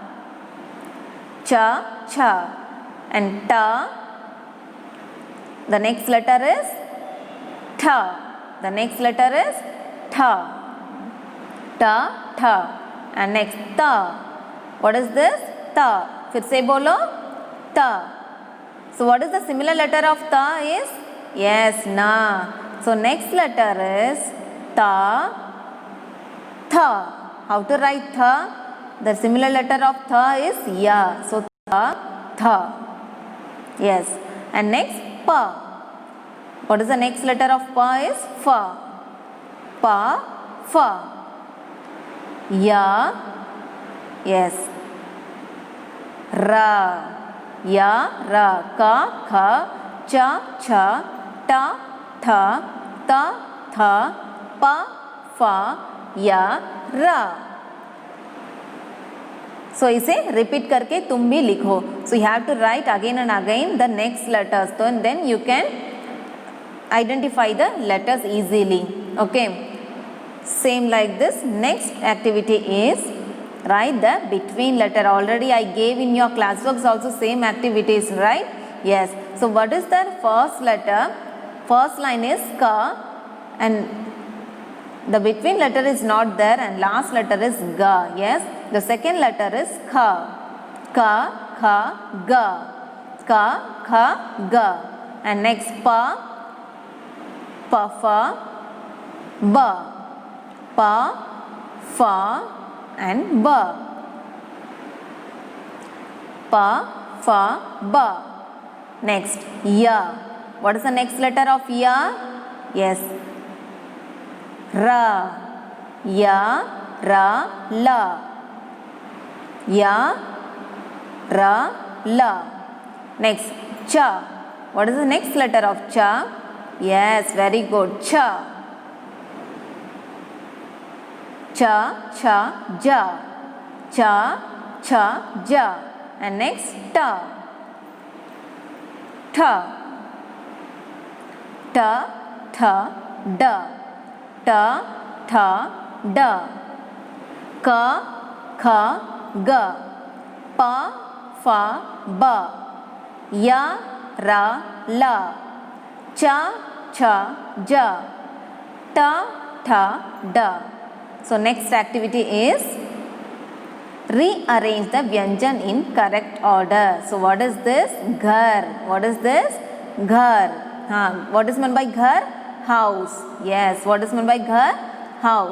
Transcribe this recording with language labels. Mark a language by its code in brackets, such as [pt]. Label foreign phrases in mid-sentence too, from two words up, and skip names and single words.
[en] Cha, cha. And ta. The next letter is tha. The next letter is tha. Ta, tha. And next ta. What is this? Ta. [hi] फिर से बोलो [en] ta. So what is the similar letter of ta is? Yes, na. So next letter is ta, tha. How to write tha? The similar letter of tha is ya. So tha, tha. Yes. And next pa. What is the next letter of pa is fa. Pa, fa. Ya, yes. Ra, ya, ra. Ka, kha. Cha, cha. Ta, tha. Ta, tha. Pa, fa, ya, ra. So [hi] इसे repeat करके तुम भी लिखो. [en] So you have to write again and again the next letters. So and then you can identify the letters easily. Okay. Same like this. Next activity is write the between letter. Already I gave in your classworks also same activities, right? Yes. So what is the first letter? First line is ka and the between letter is not there and last letter is ga. Yes. The second letter is kha. Ka, kha, ga. Ka, kha, ga. And next pa, pa, fa, ba. Pa, fa, and ba. Pa, fa, ba. Next, ya. What is the next letter of ya? Yes. Ra. Ya, ra, la. Ya, ra, la. Next, cha. What is the next letter of cha? Yes, very good. Cha. Cha, cha, ja. Cha, cha, ja. And next, ta. Ta. Ta, tha, da. Ta, tha, da. Ka, kha, ga. Pa, fa, ba. Ya, ra, la. Cha, cha, ja. Ta, tha, da. So next activity is rearrange the vyanjan in correct order. So what is this? Ghar. What is this? Ghar. What is meant by ghar? House. Yes. What is meant by ghar? House.